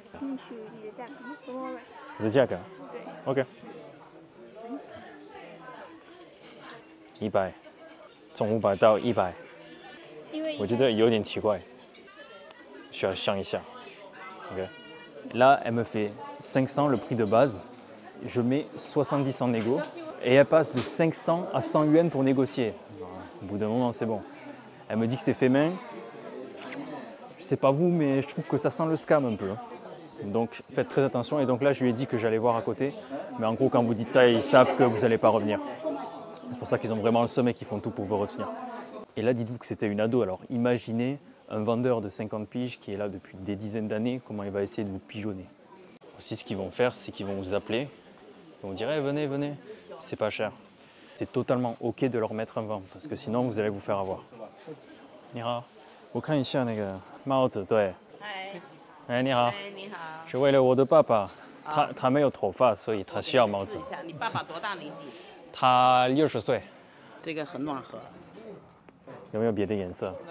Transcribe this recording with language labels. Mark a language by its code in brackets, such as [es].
[zh] 听取你的价格 ，Flora。我的价格对。，OK， 100，从500到100，因为我觉得有点奇怪，需要想一下。 OK。 [fr] Là, elle me fait 500 le prix de base. Je mets 70 en négo et elle passe de 500 à 100 yuan pour négocier. Au bout d'un moment, c'est bon. Elle me dit que c'est fait main. Je sais pas vous, mais je trouve que ça sent le scam un peu. Donc faites très attention. Et donc là, je lui ai dit que j'allais voir à côté. Mais en gros, quand vous dites ça, ils savent que vous n'allez pas revenir. C'est pour ça qu'ils ont vraiment le seum et qu'ils font tout pour vous retenir. Et là, dites-vous que c'était une ado. Alors imaginez un vendeur de 50 piges qui est là depuis des dizaines d'années, comment il va essayer de vous pigeonner. Aussi, ce qu'ils vont faire, c'est qu'ils vont vous appeler. Ils vont dire hey, venez, venez, c'est pas cher. C'est totalement OK de leur mettre un vent, parce que sinon, vous allez vous faire avoir. [zh] 你好，我看一下那个帽子，对。哎，你好。哎，你好。是为了我的爸爸，他没有头发，所以他需要帽子。试一下，你爸爸多大年纪？他60岁。这个很暖和。有没有别的颜色？